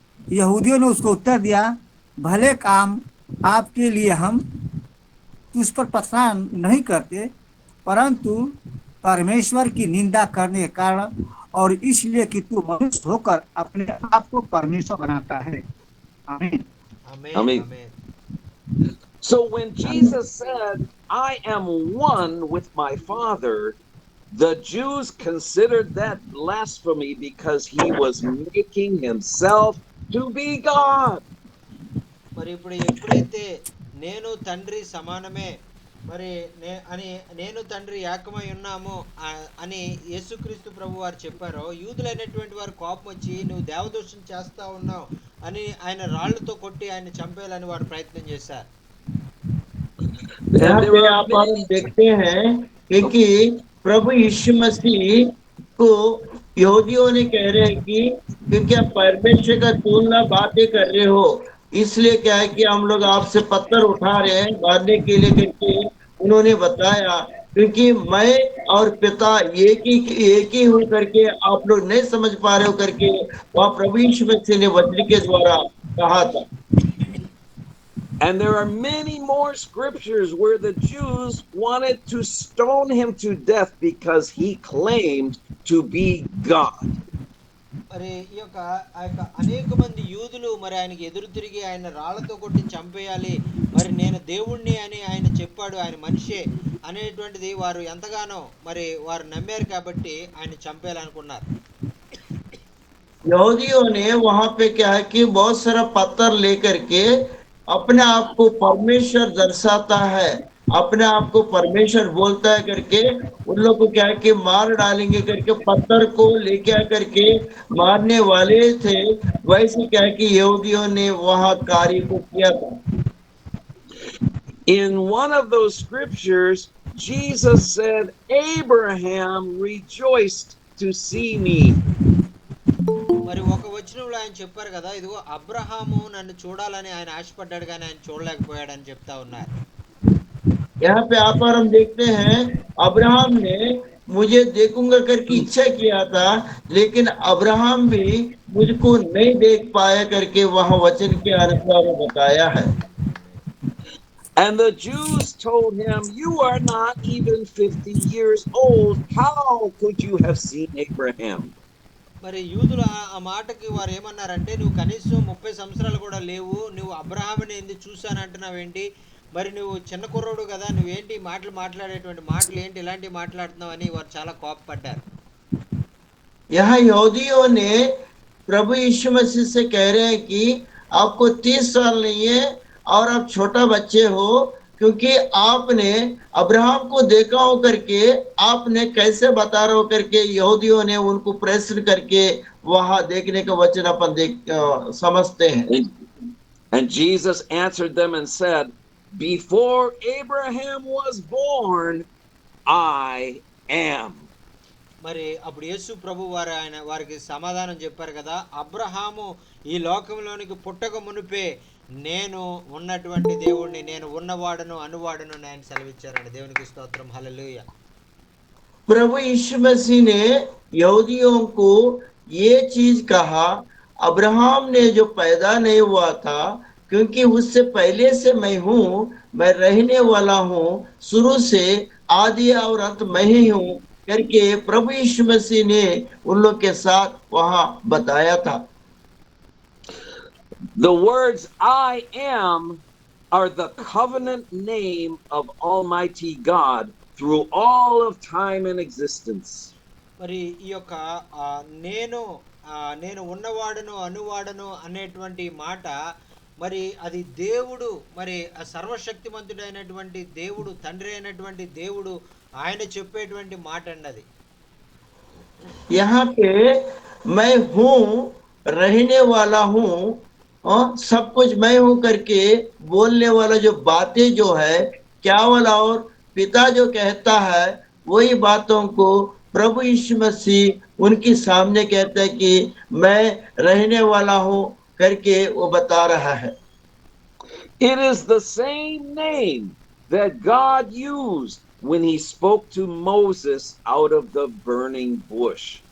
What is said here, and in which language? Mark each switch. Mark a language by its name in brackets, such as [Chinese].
[Hindi] यहूदियों ने उसको उत्तर दिया, भले काम आपके लिए हम तुझ पर पथराव नहीं करते, परंतु परमेश्वर की निंदा करने के कारण और इसलिए कि तू मनुष्य होकर अपने आप को परमेश्वर बनाता है. आमीन. आमेन. [English] Amen. [Hindi] Amen. [English] So when Jesus said, I am one with my Father, the Jews considered that blasphemy because he was making himself to be God. [Telugu] మరి ఇప్పుడు ఎప్పుడైతే నేను తండ్రి సమానమే మరి నేను తండ్రి ఏకమై ఉన్నాము అని యేసుక్రీస్తు ప్రభు వారు చెప్పారో, యూదులైనటువంటి వారు కోపం వచ్చి నువ్వు దేవదూషణ చేస్తా ఉన్నావు అని ఆయన రాళ్లతో కొట్టి ఆయన చంపేయాలని వారు ప్రయత్నం చేశారు. [Hindi] यहाँ पे आप और देखते हैं कि प्रभु यीशु मसीह को यहूदियों ने कह रहे हैं कि क्योंकि आप परमेश्वर का तुलना बातें कर रहे हो, इसलिए क्या है कि हम लोग आपसे पत्थर उठा रहे हैं मारने के लिए, करके उन्होंने बताया. क्योंकि मैं और पिता एक ही हूँ करके आप लोग नहीं समझ पा रहे हो करके वह प्रभु यीशु मसीह ने वचन के द्वारा कहा था. [English] And there are many more scriptures where the Jews wanted to stone him to death because he claimed to be God. [Telugu] మరి ఈ యొక్క అనేక మంది యూదులు మరి ఆయనకి ఎదురు తిరిగి ఆయన రాళ్లతో కొట్టి చంపేయాలి, మరి నేను దేవుణ్ణి అని ఆయన చెప్పాడు, ఆయన మనిషే అనేటువంటిది వారు ఎంతగానో మరి వారు నమ్మారు కాబట్టి ఆయన చంపేయాలనుకున్నారు. [Hindi] यहूदियों ने वहां पे क्या है कि बहुत सारा पत्थर लेकर के अपने आप को परमेश्वर दर्शाता है, अपने आप को परमेश्वर बोलता है करके उन लोग को क्या है कि मार डालेंगे करके पत्थर को लेके आकर के मारने वाले थे. वैसे क्या है कि यहूदियों ने वहां कार्य को किया था. [English] In one of those scriptures, Jesus said, Abraham rejoiced to see me. [Telugu] మరి ఒక వచనంలో ఆయన చెప్పారు కదా, ఇదిగో అబ్రహాము నన్ను చూడాలని ఆయన ఆశపడ్డాడు కానీ ఆయన చూడలేకపోయాడని చెప్తా ఉన్నారు. [Hindi] यहाँ पे आप और हम देखते हैं अब्राहम ने मुझे देखूंगा करके इच्छा किया था, लेकिन अब्राहम भी मुझको नहीं देख पाया करके वहां वचन के अनुसार बताया है. [English] And the Jews told him, you are not even 50 years old. How could you have seen Abraham? [Telugu] మరి యూదులు ఆ మాటకి వారు ఏమన్నారంటే, నువ్వు కనీసం 30 సంవత్సరాలు కూడా లేవు, నువ్వు అబ్రహాముని ఎందుకు చూశానంటున్నావేంటి, మరి నువ్వు చిన్న కుర్రోడు కదా, నువ్వేంటి మాట్లాడేటువంటి మాటలు ఏంటి, ఇలాంటివి మాట్లాడుతున్నావు అని వారు చాలా కోపపడ్డారు. [Hindi] यहाँ यहूदियों ने प्रभु यीशु मसीह से कह रहे हैं कि आपको 30 साल नहीं है और आप छोटा बच्चे हो, क्योंकि आपने अब्राहम को देखा हो करके आपने कैसे बता रहे हो करके यहूदियों ने उनको प्रश्न करके वहां देखने का वचन अपन समझते हैं. [English] And Jesus answered them and said, before Abraham was born, I am. [Telugu] మరి అప్పుడు యేసు ప్రభు వారు వారికి సమాధానం చెప్పారు కదా, అబ్రహాము ఈ లోకంలోనికి పుట్టక మునిపే నేను ఉన్నటువంటి దేవుణ్ణి, నేను ఉన్నవాడను అనువాడను అని ఆయన సెలవిచ్చారండి. దేవునికి స్తోత్రం, హల్లెలూయా. [Hindi] प्रभु यीशु मसीह ने यहूदियों को ये चीज कहा, अब्राहम ने जो पैदा नहीं हुआ था, क्योंकि उससे पहले से मैं हूँ, मैं रहने वाला हूँ, शुरू से आदि और अंत मैं ही हूँ करके प्रभु यीशु मसीह ने उन लोग के साथ वहां बताया था. [English] The words I am are the covenant name of Almighty God through all of time and existence. [Telugu] మరి ఈ యొక్క నేను నేను ఉన్నవాడను అనువాడను అనేటువంటి మాట, మరి అది దేవుడు, మరి సర్వశక్తిమంతుడైనటువంటి దేవుడు, తండ్రి అయినటువంటి దేవుడు ఆయన చెప్పేటువంటి మాట అండి అది. [Hindi] यहाँ पे मैं हूँ, रहने वाला हूँ, सब कुछ मैं हूँ करके बोलने वाला जो बातें जो है केवल और पिता जो कहता है वही बातों को प्रभु यीशु मसीह उनके सामने कहता है कि मैं रहने वाला हूँ करके वो बता रहा है. [English] It is the same name that God used when he spoke to Moses out of the burning bush.